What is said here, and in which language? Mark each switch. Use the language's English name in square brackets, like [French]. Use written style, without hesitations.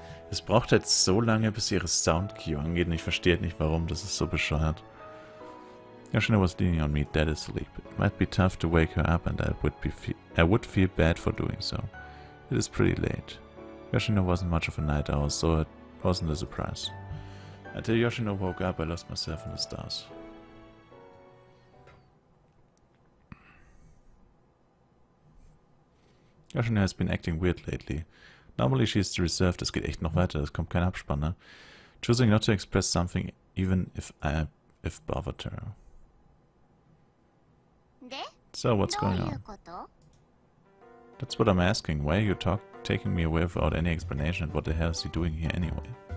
[German] Es braucht jetzt so lange, bis ihre Sound-Cue angeht und ich verstehe nicht warum, das ist so bescheuert. [English] Yoshino was leaning on me, dead asleep. It might be tough to wake her up and I would feel bad for doing so. It is pretty late. Yoshino wasn't much of a night owl, so it wasn't a surprise. Until Yoshino woke up, I lost myself in the stars. Yoshino has been acting weird lately. Normally she's reserved, [German] es geht echt noch weiter, es kommt kein Abspann, ne? [English] Choosing not to express something even if bothered her. So, what's going on? That's what I'm asking. Why are you taking me away without any explanation, and what the hell is he doing here anyway?